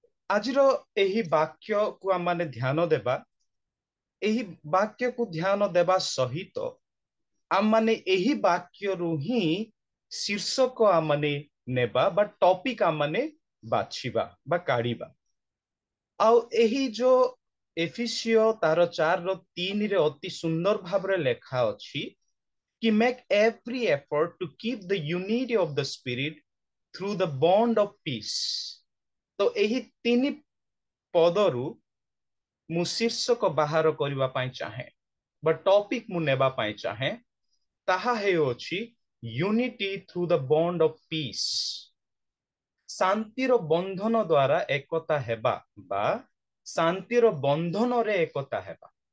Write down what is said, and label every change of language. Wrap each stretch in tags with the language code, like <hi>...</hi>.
<or>ଆଜିର ଏହି ବାକ୍ୟକୁ ଆମମାନେ ଧ୍ୟାନ ଦେବା। ଏହି ବାକ୍ୟକୁ ଧ୍ୟାନ ଦେବା ସହିତ ଆମମାନେ ଏହି ବାକ୍ୟରୁ ହିଁ ଶୀର୍ଷକ ଆମମାନେ ନେବା ବା ଟପିକ ଆମମାନେ ବାଛିବା ବା କାଢିବା। ଆଉ ଏହି ଯୋ ଏଫେସିୟ ତାର 4:3 ଅତି ସୁନ୍ଦର ଭାବରେ ଲେଖା ଅଛି କି</or> <en>make every effort to keep the unity of the spirit through the bond of peace।</en> <or>ତ ଏହି 3 ପଦରୁ ମୁଁ ଶୀର୍ଷକ ବାହାର କରିବା ପାଇଁ ଚାହେଁ ବା ଟପିକ ମୁଁ ନେବା ପାଇଁ ଚାହେଁ, ତାହା ହେଉଛି</or> <en>Unity through the bond of peace.</en> <or>ଶାନ୍ତିର ବନ୍ଧନ ଦ୍ୱାରା ଏକତା ହେବା ବା ଶାନ୍ତିର ବନ୍ଧନରେ ଏକତା ହେବା।</or>